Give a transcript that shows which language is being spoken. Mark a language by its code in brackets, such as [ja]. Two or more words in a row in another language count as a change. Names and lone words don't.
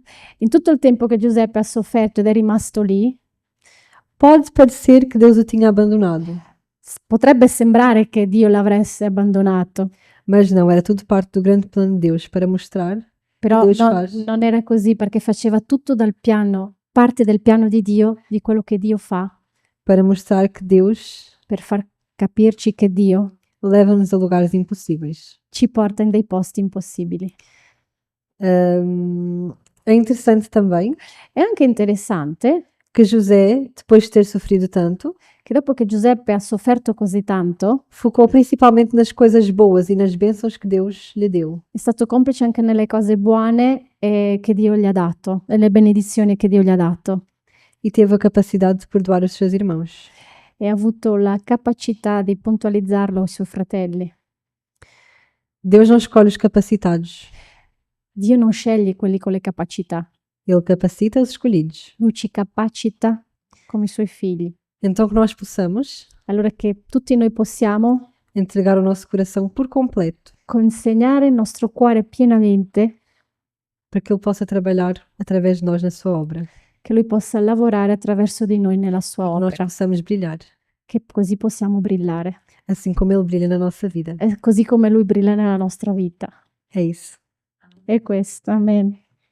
[it] In tutto il tempo che Giuseppe ha sofferto ed è rimasto lì, [pt] pode parecer que Deus o tinha abandonado, [it] potrebbe sembrare che Dio l'avesse abbandonato, [pt] mas não, era tudo parte do grande plano de Deus para mostrar [it] però [pt] Deus faz. [it] non era così perché faceva tutto dal piano, parte del piano di Dio, di quello che Dio fa, [pt] para mostrar que Deus [it] per far capirci che Dio [pt] leva-nos a lugares impossíveis. [it] ci porta in dei posti impossibili. [pt] É interessante também [it] È anche interessante [pt] que José, depois de ter sofrido tanto, [it] che dopo che Giuseppe ha sofferto così tanto, [pt] focou principalmente nas coisas boas e nas bênçãos que Deus lhe deu. [it] è stato complice anche nelle cose buone che Dio gli ha dato, nelle benedizioni che Dio gli ha dato. [pt] E teve a capacidade de perdoar os seus irmãos. [it] E ha avuto la capacità di puntualizzarlo ai suoi fratelli. [pt] Deus não escolhe os capacitados, [it] Dio non sceglie quelli con le capacità, [pt] Ele capacita os escolhidos. [it] lui ci capacita come i suoi figli. [pt] Então que nós possamos [it] Allora che tutti noi possiamo [pt] entregar o nosso coração por completo [it] consegnare il nostro cuore pienamente, [pt] para que Ele possa trabalhar através de nós na sua obra. [it] che Lui possa lavorare attraverso di noi nella sua [pt] Nós [it] opera, [pt] possamos brilhar, [it] che così possiamo brillare, [pt] assim como Ele brilha na nossa vida. [it] così come Lui brilla nella nostra vita. [pt] É isso. [it] È questo, amen.